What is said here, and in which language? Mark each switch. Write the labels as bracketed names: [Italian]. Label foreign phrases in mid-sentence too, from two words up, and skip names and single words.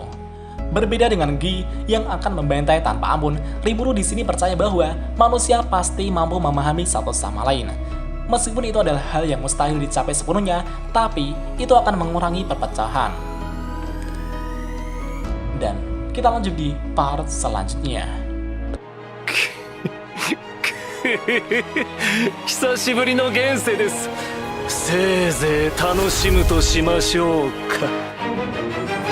[Indonesian] Berbeda dengan Guy yang akan membantai tanpa ampun, Rimuru di sini percaya bahwa manusia pasti mampu memahami satu sama lain. Meskipun itu adalah hal yang mustahil dicapai sepenuhnya, tapi itu akan mengurangi perpecahan. Dan kita lanjut di part selanjutnya. [Japanese] 久しぶりの現世です。せいぜい楽しむとしましょうか。